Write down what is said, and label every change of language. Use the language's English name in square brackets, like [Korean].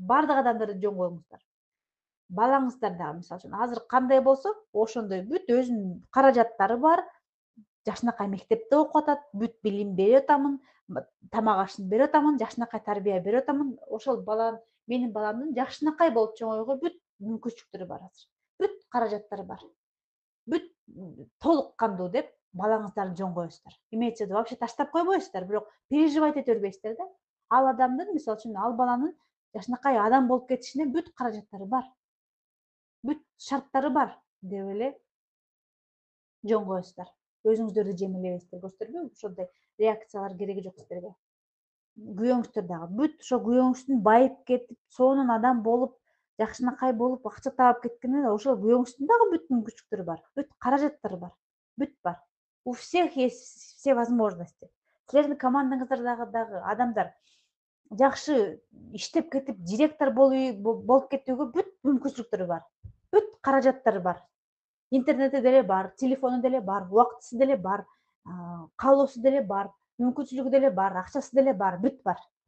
[Kyrgyz] Баардык адамдарды жөн коюңуздар. Балаңыздар дагы мисалы үчүн азыр кандай болсо, ошондой бүт өзүнүн каражаттары бар, жакшынакай мектепте окуп атат, бүт билим берип атамын, тамак ашын берип атамын, жакшынакай тарбия берип атамын. Ошол менин баламдын жакшынакай болуп чоңоюуга бүт мүмкүнчүлүктөрү бар азыр. Бүт каражаттары бар. Бүт толук кандуу деп балаңыздарды жөн коесуздар. [Russian] Имеется в виду вообще [Kyrgyz] таштап койбойсуздар, бирок переживать эте бербейсиздер да. Ал адамдын, мисалы үчүн, ал баланын жакшынакай адам болуп кетишине бүт каражаттары бар. Бүт шарттары бар деп эле жөн коесуздар. Өзүңүздөрдү жемелебейсиздер, көрдүңүздөрбү? Ошондой реакциялар кереги жок силерге. Күйөөңүздөр дагы бүт ошо күйөөңүздүн байып кетип, сонун адам болуп, жакшынакай болуп, акча таап кеткенде ошол күйөөңүздүн дагы бүт мүмкүнчүлүктөрү бар, бүт каражаттары бар, бүт бар. [Russian] У всех есть все возможности. [Kyrgyz] Силердин командаңыздардагы дагы адамдар жакшы иштеп кетип, директор болуп кетүүгө бүт мүмкүнчүлүктөрү бар. Бүт каражаттары бар. Интернети деле бар, телефону деле бар, убактысы деле бар, каалоосу деле бар, мүмкүнчүлүгү деле бар, акчасы деле бар, бүт бар.